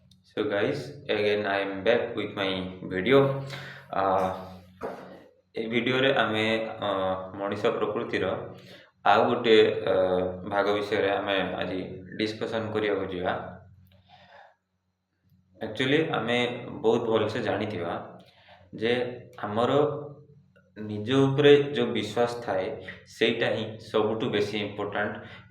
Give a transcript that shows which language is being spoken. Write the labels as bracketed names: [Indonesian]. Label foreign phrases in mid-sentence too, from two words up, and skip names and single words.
[English] So guys, again I am back with my video. [Odia] এই ଭିଡ଼ିଓରେ ଆମେ ମଣିଷ ପ୍ରକୃତିର ଆଉ ଗୋଟେ ଭାଗ ବିଷୟରେ ଆମେ ଆଜି ଡିସ୍କସନ୍ କରିବାକୁ ଯିବା। ଆକ୍ଚୁଆଲି ଆମେ ବହୁତ ଭଲସେ ଜାଣିଥିବା ଯେ ଆମର ନିଜ ଉପରେ ଯେଉଁ ବିଶ୍ୱାସ ଥାଏ ସେଇଟା ହିଁ ସବୁଠୁ ବେଶୀ ଇମ୍ପୋର୍ଟାଣ୍ଟ।